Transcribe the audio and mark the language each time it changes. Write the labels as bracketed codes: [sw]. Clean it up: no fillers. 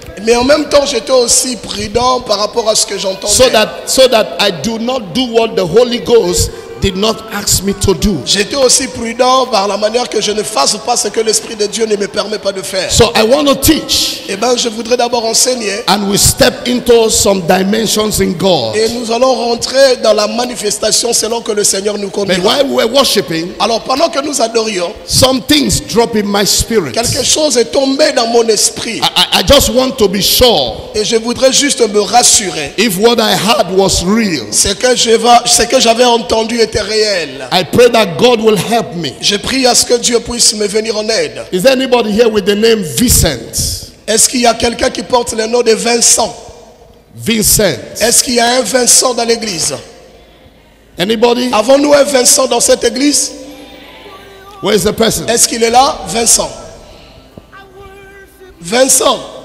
[fr] Mais en même temps, j'étais aussi prudent par rapport à ce que j'entendais. [en] so that I do not do what the Holy Ghost did not ask me to do. [fr] J'étais aussi prudent par la manière que je ne fasse pas ce que l'Esprit de Dieu ne me permet pas de faire. [en] So I want to teach, [fr] Eh bien, je voudrais d'abord enseigner. [en] and we step into some dimensions in God. [fr] Et nous allons rentrer dans la manifestation selon que le Seigneur nous [en] But [fr] conduira. [en] while we were worshiping, [fr] Alors pendant que nous adorions, [en] some things drop in my spirit. [fr] quelque chose est tombé dans mon esprit. [en] I just want to be sure [fr] Et je voudrais juste me rassurer. [en] if what I heard was real. [fr] Ce que j'avais entendu était réel. [en] I pray that God will help me. [fr] Je prie à ce que Dieu puisse me venir en aide. [en] Is there anybody here with the name Vincent? [fr] Est-ce qu'il y a quelqu'un qui porte le nom de Vincent? Vincent. Est-ce qu'il y a un Vincent dans l'église? [en] Anybody? [fr] Avons-nous un Vincent dans cette église? [en] Where is the person? [fr] Est-ce qu'il est là? Vincent. Vincent.